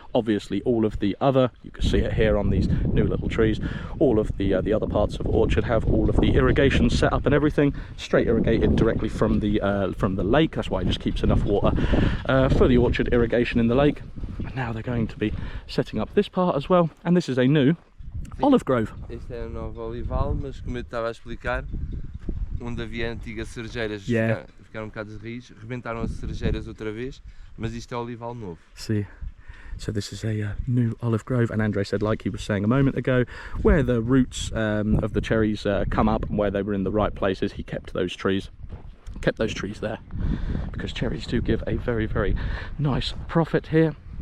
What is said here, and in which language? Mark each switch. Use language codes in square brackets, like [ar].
[en] Obviously all of the other, you can see it here on these new little trees, all of the other parts of orchard have all of the irrigation set up and everything, straight irrigated directly from the lake. That's why it just keeps enough water for the orchard irrigation in the lake. And now they're going to be setting up this part as well, and this is a new olive grove. [pt] Este é um novo olival, mas como eu estava a explicar, onde havia antigas cerejeiras, ficaram um bocado de raiz, rebentaram as cerejeiras outra vez, mas isto é olival novo. [en] See, so this is a new olive grove, and Andre said, like he was saying a moment ago, where the roots of the cherries come up and where they were in the right places, he kept those trees there, because cherries do give a very, very nice profit here.